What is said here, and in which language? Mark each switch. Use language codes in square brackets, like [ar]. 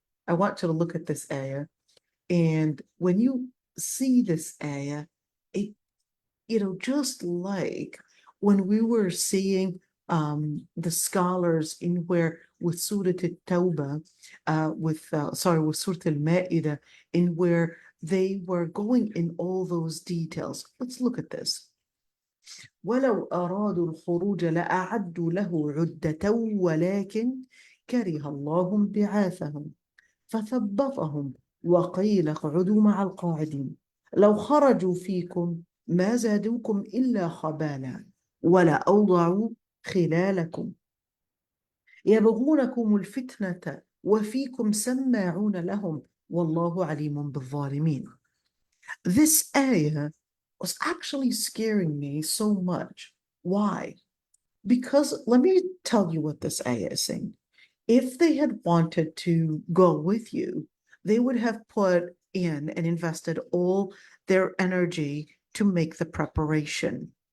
[en] I want you to look at this ayah, and when you see this ayah, it just like when we were seeing the scholars in where with Surah At-Tawbah, with Surah Al-Ma'idah, in where they were going in all those details. Let's look at this. [ar] ولو أرادوا الخروج لأعدوا له عدة ولكن كره الله بعاثهم فثبطهم وقيل اقعدوا مع القاعدين لو خرجوا فيكم ما زادوكم إلا خبالا ولا أوضعوا خلالكم يبغونكم الفتنة وفيكم سماعون لهم والله عليم بالظالمين. [en] This ayah was actually scaring me so much. Why? Because let me tell you what this ayah is saying. If they had wanted to go with you, they would have put in and invested all their energy to make the preparation.